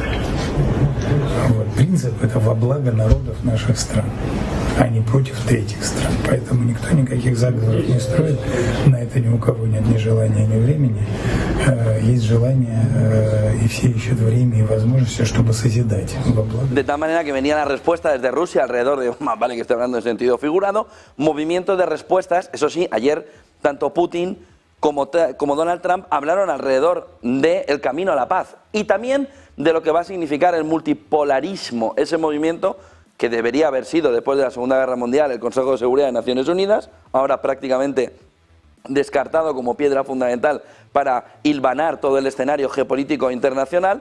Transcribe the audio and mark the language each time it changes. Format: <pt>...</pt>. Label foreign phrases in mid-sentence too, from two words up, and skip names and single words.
<ru>Вот. Принцип – это во благо народов наших стран, а не против третьих стран. Поэтому никто никаких заговоров не строит, на это ни у кого нет ни желания, ни времени. Есть желание, y все ищут время y возможности, чтобы созидать во благо.</ru> <es>De tal manera que venía la respuesta desde Rusia alrededor de, vale que estoy hablando en sentido figurado, movimiento de respuestas, eso sí, ayer tanto Putin como Donald Trump hablaron alrededor del camino a la paz y también de lo que va a significar el multipolarismo, ese movimiento que debería haber sido después de la Segunda Guerra Mundial el Consejo de Seguridad de Naciones Unidas, ahora prácticamente descartado como piedra fundamental para hilvanar todo el escenario geopolítico internacional.</es>